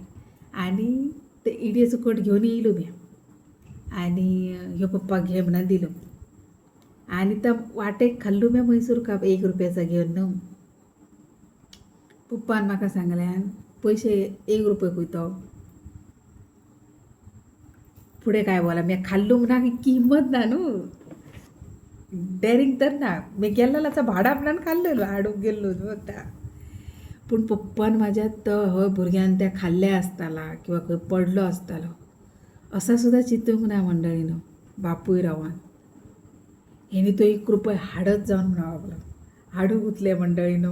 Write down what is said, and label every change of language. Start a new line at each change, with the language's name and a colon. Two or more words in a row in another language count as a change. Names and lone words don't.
Konkani: आणि ते इडयेचो कट घेवन येयलो मी आणि ह्यो पप्पाक घे म्हणून दिलो. आणि त्या वाटेक खाल्लो मी मैसूर काप 1 रुपयाचा घेवन न्हू. पप्पान म्हाका सांगल्यान पैसे 1 रुपये खंय तो पुढे काय बोला. मी खाल्लो म्हणून किंमत ना न्हू, डेअरिंग तर ना. मी गेल्लेलाचा भाडा म्हणून खाल्लेलो, हाडूंक गेल्लो होता. पूण पप्पान म्हाज्या तो हय भुरग्यान त्या खाल्ल्या आसताला किंवा खंय पडलो आसतालो असा सुद्धा चिंतूंक ना मंडळीनं. बापूय रावान हेणी तो 1 रुपये हाडत जावन म्हणून लागलो. हाडूंक उतले मंडळीनं.